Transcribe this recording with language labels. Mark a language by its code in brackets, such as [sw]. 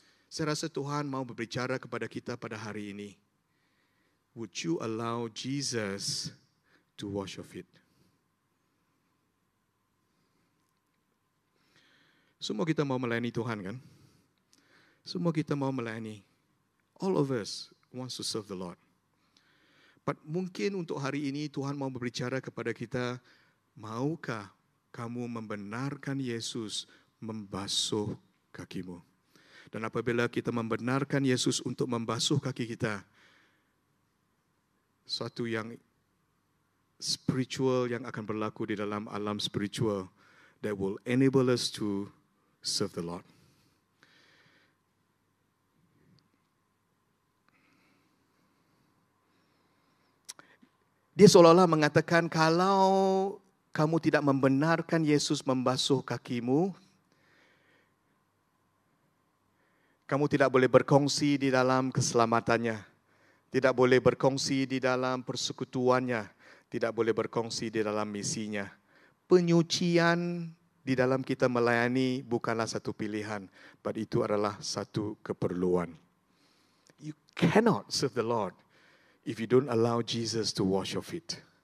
[ms] Saya rasa Tuhan mau berbicara kepada kita pada hari ini. [en] Would you allow Jesus to wash your feet? [ms] Semua kita mau melayani Tuhan, kan? Semua kita mau melayani. [en] All of us wants to serve the Lord. But [ms] mungkin untuk hari ini Tuhan mau berbicara kepada kita, maukah kamu membenarkan Yesus membasuh kakimu? Dan apabila kita membenarkan Yesus untuk membasuh kaki kita, suatu yang spiritual yang akan berlaku di dalam alam spiritual [en] that will enable us to serve the Lord. [ms] Dia seolah-olah mengatakan, kalau kamu tidak membenarkan Yesus membasuh kakimu, kamu tidak boleh berkongsi di dalam keselamatannya. Tidak boleh berkongsi di dalam persekutuannya. tidak boleh berkongsi di dalam misinya. Penyucian di dalam kita melayani bukanlah satu pilihan, [en] but [ms] itu adalah satu keperluan. [en] You cannot serve the Lord if you don't allow Jesus to wash your feet.